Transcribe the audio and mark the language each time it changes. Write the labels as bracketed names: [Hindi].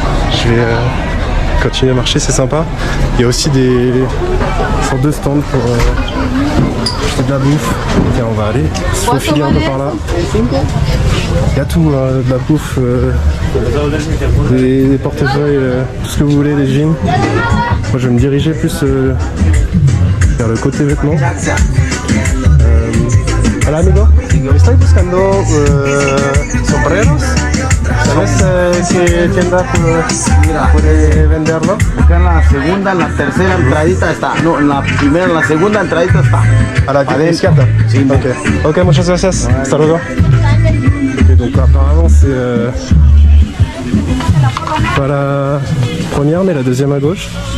[French] Je vais continuer à marcher, c'est sympa. Il y a aussi des sortes de stands pour acheter de la bouffe. Tiens, on va aller se faufiler un peu par là. Il y a tout, de la bouffe, des portefeuilles, tout ce que vous voulez, des jeans. Moi je vais me diriger plus vers le côté vêtements. [Spanish] Hola amigo, estoy buscando sombreros. ¿Sabes qué tienda puede venderlo? Acá en la segunda, en la tercera entradita está. No, en la primera, en la segunda entradita está. À la izquierda. Sí. Ok, muchas gracias. Hasta luego. [French] Ok, donc apparemment c'est pas la première mais la deuxième à gauche.